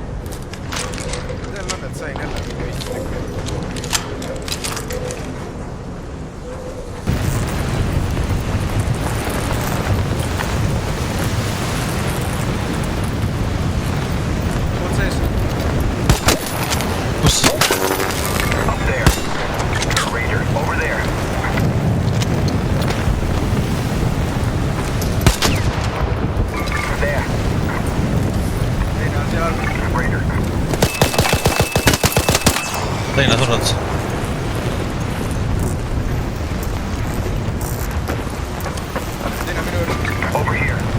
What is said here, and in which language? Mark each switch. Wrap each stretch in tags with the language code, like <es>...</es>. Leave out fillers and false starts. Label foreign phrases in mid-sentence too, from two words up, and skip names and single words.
<et>Jälle on, et sain jälle mingi istikku. Oot sees. Kus?</et> <en>Up there. Raider, over there. There.</en> <et>Teine on seal. Raider. Teine surnud. Teine on minu juures.</et> <en>Over here.</en>